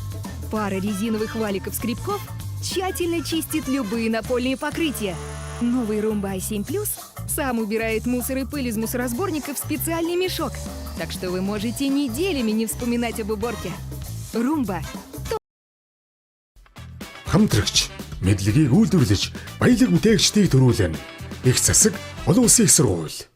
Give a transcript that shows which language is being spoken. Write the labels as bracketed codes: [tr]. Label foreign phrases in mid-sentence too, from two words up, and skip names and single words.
[ru] Пара резиновых валиков-скребков тщательно чистит любые напольные покрытия. Новый Румба i7 Plus сам убирает мусор и пыль из мусоросборника в специальный мешок. Так что вы можете неделями не вспоминать об уборке. Румба. [mn] Хамтрагч мэдлэгийг үйлдвэрлэж баялаг бүтээгчдийг төрүүлнэ. Их засаг олон улсын их сургууль.